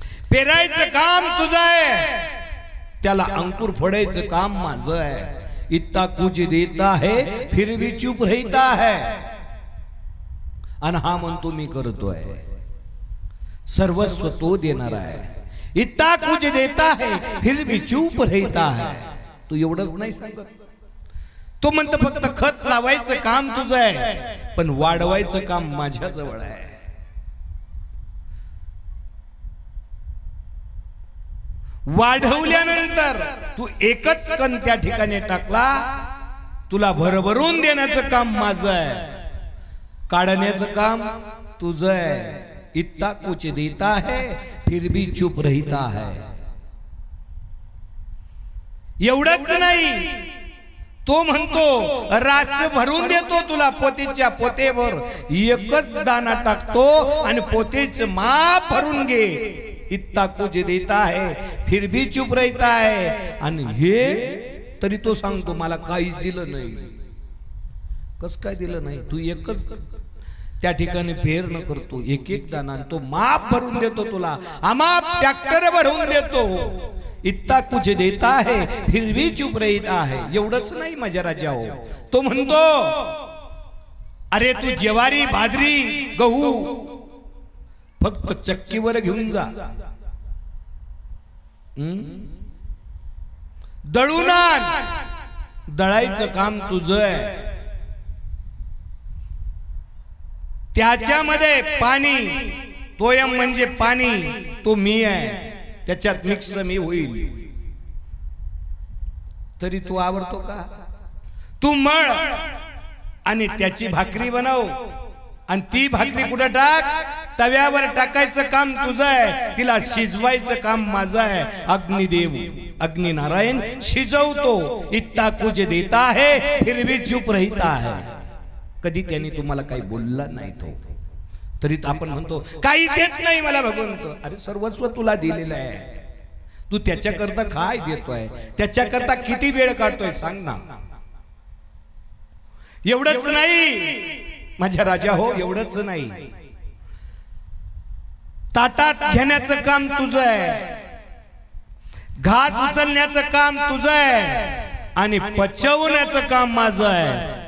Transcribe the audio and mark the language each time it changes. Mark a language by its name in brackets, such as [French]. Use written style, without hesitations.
[Marathi] पेरायचं काम तुझं आहे, त्याला अंकुर फोडायचं काम माझं आहे। [Hindi] इतना कुछ देता है फिर भी चुप रहता है, [Marathi] आणि हा म्हणतो मी करतोय। सर्वस्व तो देणार आहे। [Hindi] इतना कुछ देता है फिर भी चुप रहता है, [Marathi] तू एवढंच नाही सांगत। तो म्हणतो फक्त खत लावायचं काम तुझं आहे, पण वाढवायचं काम माझ्या जवळ आहे। वाढवल्यानंतर तू एकच कण त्या ठिकाणी टाकला, तुला भरभरून देण्याचं काम माझं आहे, काढण्याचं काम तुझं आहे। [Hindi] इतना कुछ देता है फिर भी चुप रहता है। [Marathi] एवढंच नाही, तो म्हणतो रास भरून देतो तुला पोतीच्या पोतेवर, एकच दाना टाकतो आणि पोतेच माप भरून घे। [Hindi] इतना कुछ देता है फिर भी चुप रहता है, [Marathi] आणि हे तरी तो सांगतो मला काहीच दिलं नाही। कस काय दिलं नाही? तू एकच त्या ठिकाणी फेर न करतो, एक एक दाना तो माप भरून देतो तुला, आमाप ट्रॅक्टर भरून देतो। [Hindi] इत्ता कुछ देता है फिर भी चुप रहता है. [Marathi] एवढंच नाही माझ्या राजा हो, तो म्हणतो अरे तू ज्वारी बाजरी गहू फक्त चक्कीवर घेऊन जा, दळून आण, दळायचं काम तुझं आहे. त्याच्यामध्ये पाणी, तोयम म्हणजे पाणी, तो मी आहे, त्याच्यात मिक्स मी होईल. तरी तू आवडतो का? तू मळ आणि त्याची भाकरी बनव, आणि ती भाकरी कुठे टाक, तव्यावर टाकायचं काम तुझं आहे, तिला शिजवायचं काम माझं आहे. अग्निदेव अग्नि नारायण शिजवतो. [Hindi] इत्ता कुछ देता है फिर भी चुप रहता है. [Marathi] कधी त्यांनी तुम्हाला काही बोलला नाही तो, तरी आपण म्हणतो काही देत नाही मला भगवंत. अरे सर्वस्व तुला दिलेलं आहे, तू त्याच्याकरता काय देतोय, त्याच्याकरता किती वेळ काढतोय सांग ना. एवढंच नाही माझ्या राजा हो, एवढंच नाही, ताटात घेण्याचं काम तुझं आहे, घास उचलण्याचं काम तुझं आहे, आणि पचवण्याचं काम माझं आहे.